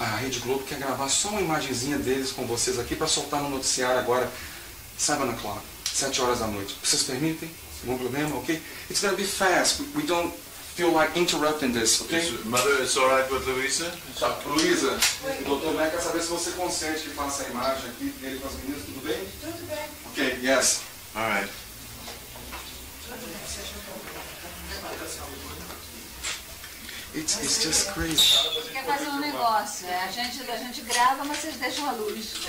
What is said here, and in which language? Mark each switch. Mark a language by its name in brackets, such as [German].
[Portuguese] A Rede Globo quer gravar só uma imagenzinha deles com vocês aqui para soltar no noticiário agora, [English] 7 o'clock, [Portuguese] 7 horas da noite. Vocês permitem? Algum problema? Ok? [English] It's gonna be fast. We don't feel like interrupting this, ok? Mother, it's all right with Luisa? [Portuguese] Tá, Luisa, o Dr. Mack quer saber se você consente que faça a imagem aqui dele com as meninas, tudo bem? Tudo bem. [English] Ok, yes. All right. It's just crazy. [Portuguese] Quer fazer um negócio, a gente grava, mas vocês deixam a luz.